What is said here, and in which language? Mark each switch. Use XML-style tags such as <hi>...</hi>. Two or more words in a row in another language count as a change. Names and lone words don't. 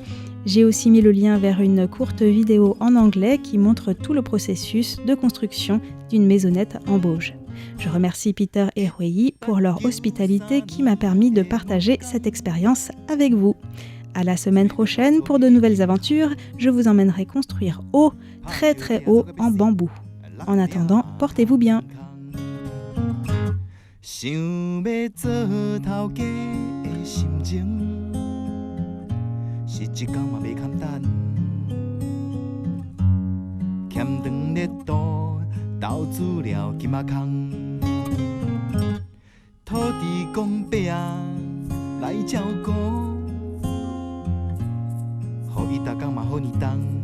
<fr>J'ai aussi mis le lien vers une courte vidéo en anglais qui montre tout le processus de construction d'une maisonnette en bauge. Je remercie Peter et Rueyi pour leur hospitalité qui m'a permis de partager cette expérience avec vous. À la semaine prochaine pour de nouvelles aventures, je vous emmènerai construire haut, très très haut en bambou. En attendant, portez-vous bien.</fr> <nan>想要做头家的心情，是一天嘛袂简单。欠长热度，投资了金仔空，土地公伯来照顾，予伊逐天嘛好年冬。</nan>